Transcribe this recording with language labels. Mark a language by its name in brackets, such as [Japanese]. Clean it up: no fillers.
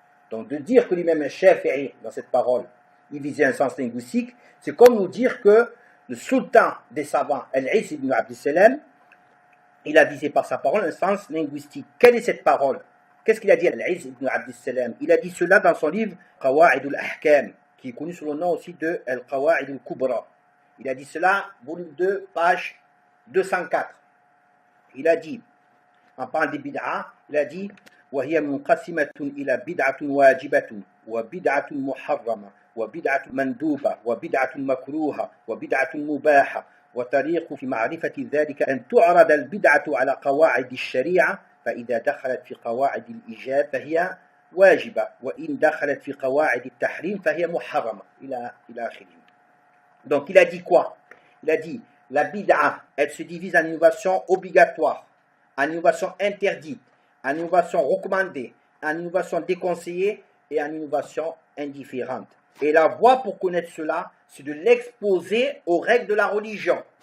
[French] Donc de dire que lui-même un Shafi'i, dans cette parole, il visait un sens linguistique, c'est comme nous dire que le sultan des savants, Al-Izz ibn Abd Salam, il a visé par sa parole un sens linguistique. Quelle est cette parole? Qu'est-ce qu'il a dit Al-Izz ibn Abd Salam? Il a dit cela dans son livre Qawa'id al-Ahkam, qui est connu sous le nom aussi de Al-Qawa'id al-Kubra. Il a dit cela, volume 2, page 204. Il a dit, en parlant des bid'a, il a dit [Arabic] وهي منقسمة إلى بدعة واجبة وبدعة محرمة وبدعة مندوبة وبدعة مكروهة وبدعة مباحة وطريق في معرفة ذلك أن تعرض البدعة على قواعد الشريعة فإذا دخلت في قواعد الإيجاب فهي واجبة وإن دخلت في قواعد التحريم فهي محرمة إلى آخره. [French] Donc il a dit quoi? Il a dit la bid'a, elle se divise en innovation obligatoire, en innovation interdite, en innovation recommandée, en innovation déconseillée et en innovation indifférente. Et la voie pour connaître cela, c'est de l'exposer aux règles de la religion.